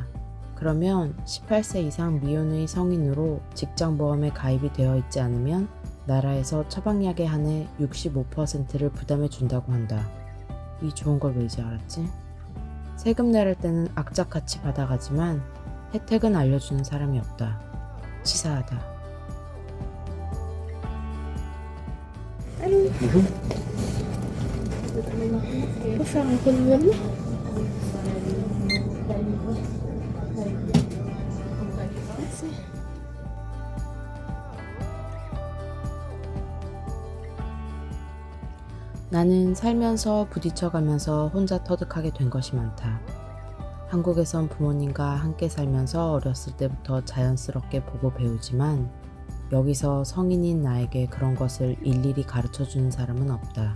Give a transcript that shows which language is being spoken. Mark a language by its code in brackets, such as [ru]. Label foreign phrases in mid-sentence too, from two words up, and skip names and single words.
[ko] 그러면 18세 이상 미혼의 성인으로 직장보험에 가입이 되어 있지 않으면 나라에서 처방약에 한해 65%를 부담해 준다고 한다. 이 좋은 걸 왜 이제 알았지? 세금 내릴 때는 악착같이 받아가지만 혜택은 알려주는 사람이 없다. 치사하다. [fr] Faut faire un renouvellement. Merci. [ko] 나는 살면서 부딪혀가면서 혼자 터득하게 된 것이 많다. 한국에선 부모님과 함께 살면서 어렸을 때부터 자연스럽게 보고 배우지만 여기서 성인인 나에게 그런 것을 일일이 가르쳐주는 사람은 없다.